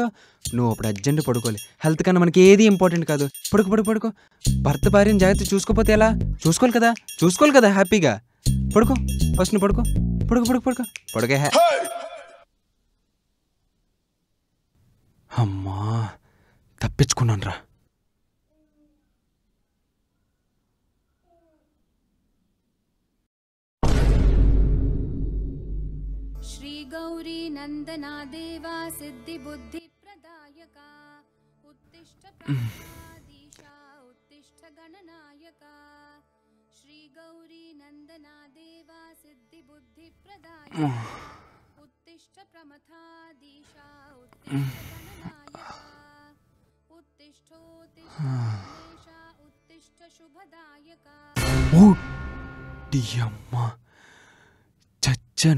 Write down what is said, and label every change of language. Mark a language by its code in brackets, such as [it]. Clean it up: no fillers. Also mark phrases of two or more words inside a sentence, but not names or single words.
[te] నువ్వు అప్పుడు అర్జెంట్ పడుకోవాలి. హెల్త్ కన్నా మనకి ఏది ఇంపార్టెంట్ కాదు. పడుకో పడుకో పడుకో. భర్త భార్యని జాగ్రత్త చూసుకోపోతే ఎలా? చూసుకోవాలి కదా హ్యాపీగా. పడుకో, ఫస్ట్ నువ్వు పడుకో. పడుకో పడుకో పడుకో పడుకే. అమ్మా, తప్పించుకున్నాను రా. [sa] गौरी नंदना देवा सिद्धि बुद्धि प्रदायका उत्तिष्ठ प्रमथाधीशा उत्तिष्ठ गणनायका श्री गौरी नंदना देवा सिद्धि बुद्धि प्रदायका उत्तिष्ठ प्रमथाधीशा उत्तिष्ठ गणनायका उत्तिष्ठोत्तिष्ठ गणेशा उत्तिष्ठ शुभदायका. [te] ఓ అమ్మా, చచ్చాను.